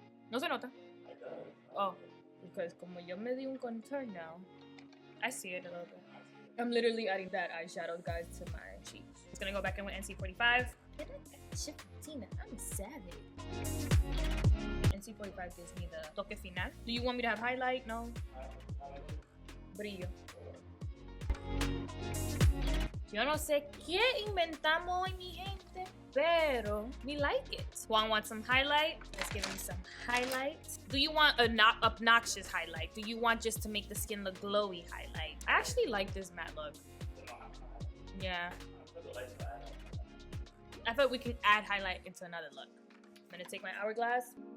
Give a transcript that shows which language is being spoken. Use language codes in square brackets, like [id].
[es] No se nota. [en] Oh, because [es] como yo me di un [en] contour now, I see it a little bit. I'm literally adding that eyeshadow, guys, to my cheeks. Just gonna go back in with NC45. I'm savage. NC45 gives me the [es] toque final. [en] Do you want me to have highlight? [es] No? Brillo. Yo no sé qué inventamos hoy, mi gente, pero [en] we like it. Juan wants some highlight. Let's give him some highlight. Do you want a not obnoxious highlight? Do you want just to make the skin look glowy highlight? I actually like this matte look. Yeah. I thought we can add highlight into another look. I'm gonna take my hourglass.